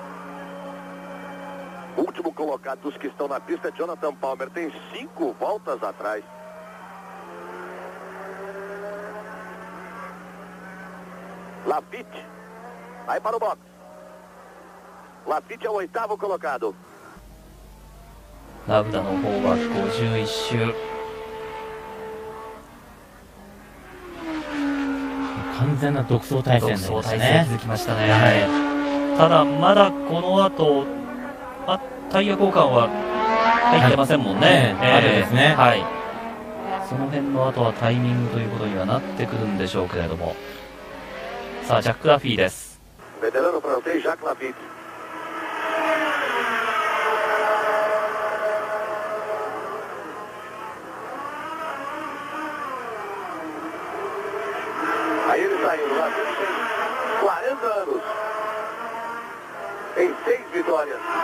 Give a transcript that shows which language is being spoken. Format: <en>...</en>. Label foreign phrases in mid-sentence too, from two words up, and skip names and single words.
<pt>Último colocado dos que estão na pista é Jonathan Palmer. Tem 5 voltas atrás. Lafitte vai para o box. Lafitte é o 8º colocado.</pt> <ja>ラブダの方は51周。完全な独走態勢になり独走態勢ましたね。続きましたね。はい、ただまだこの後、タイヤ交換は入ってませんもんね。あるですね。はい。その辺の後はタイミングということにはなってくるんでしょうけれども。さあジャック・ラフィーです。</ja> <pt>Veterano francês Jacques Lafitte. Aí ele saiu do lado, tem 40 anos, tem 6 vitórias.</pt>